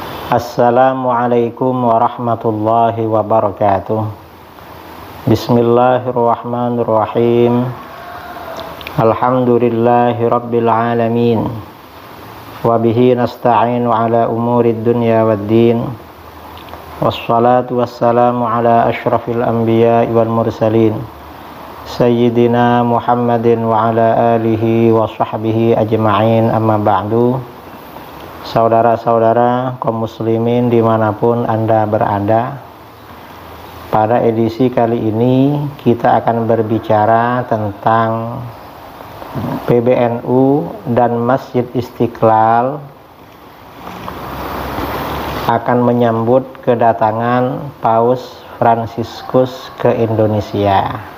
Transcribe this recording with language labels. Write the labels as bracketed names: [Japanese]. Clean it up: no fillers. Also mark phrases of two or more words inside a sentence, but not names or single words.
[Arabic] السلام عليكم ورحمة الله وبركاته. بسم الله الرحمن الرحيم. الحمد لله رب العالمين. وبه نستعين على أمور الدنيا والدين. والصلاة والسلام على أشرف الأنبياء والمرسلين سيدنا محمد وعلى آله وصحبه أجمعين أما بعد. [Indonesian] Saudara-saudara kaum muslimin dimanapun Anda berada, pada edisi kali ini kita akan berbicara tentang PBNU dan Masjid Istiqlal akan menyambut kedatangan Paus Fransiskus ke Indonesia.